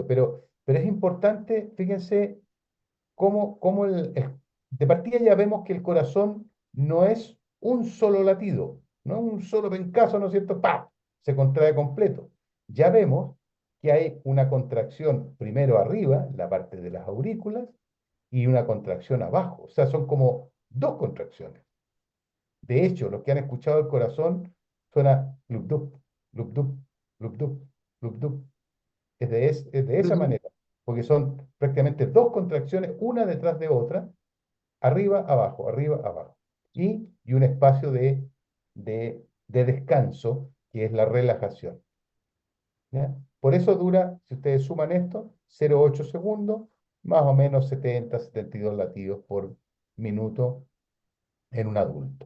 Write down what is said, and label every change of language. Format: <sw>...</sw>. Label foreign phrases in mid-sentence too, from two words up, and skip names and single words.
<es>Pero es importante, fíjense, cómo de partida ya vemos que el corazón no es un solo latido, no es un solo pencazo, ¿no es cierto? ¡Pah! Se contrae completo. Ya vemos que hay una contracción primero arriba, en la parte de las aurículas, y una contracción abajo. O sea, son como dos contracciones. De hecho, los que han escuchado el corazón suena lub-dub, lub-dub, lub-dub, lub-dub. Es de esa Ujú. manera, porque son prácticamente dos contracciones, una detrás de otra, arriba, abajo. Y un espacio de descanso, que es la relajación, ¿ya? Por eso dura, si ustedes suman esto, 0,8 segundos, más o menos 70, 72 latidos por minuto en un adulto.</es>